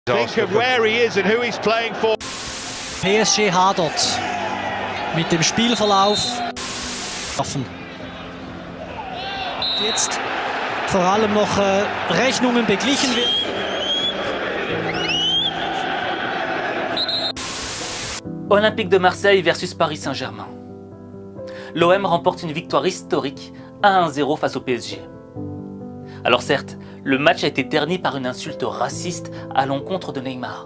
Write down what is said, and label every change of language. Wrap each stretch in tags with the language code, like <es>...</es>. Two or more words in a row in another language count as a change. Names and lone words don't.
<en>Think of where he is and who he's playing for.</en> <de>PSG hadert mit dem Spielverlauf. Jetzt vor allem noch Rechnungen beglichen werden.</de> <fr>Olympique de Marseille versus Paris Saint-Germain. L'OM remporte une victoire historique 1-0 face au PSG. Alors certes, le match a été terni par une insulte raciste à l'encontre de Neymar.</fr>